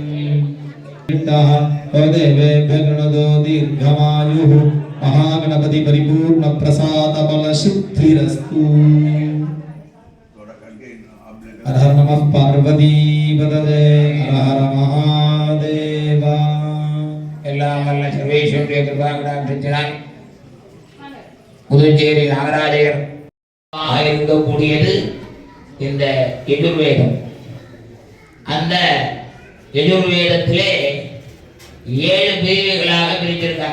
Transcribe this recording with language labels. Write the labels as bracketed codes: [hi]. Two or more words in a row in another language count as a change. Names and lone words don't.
[sa] गणदो दीर्घमायुः महागणपति परिपूर्ण प्रसाद बल सिद्धिरस्तु हर हर नमः पार्वती पतये हर हर महादेवा [ta] எல்லாம் வல்ல சர்வேஸ்வருடைய கிருபாகடாட்சத்தினால் புதுச்சேரி நாகராஜர் இருக்கக்கூடியது இந்த எஜுர்வேதம். அந்த எஜுர்வேதத்திலே 7 பிரிவுகளாக பிரிச்சிருக்காங்க.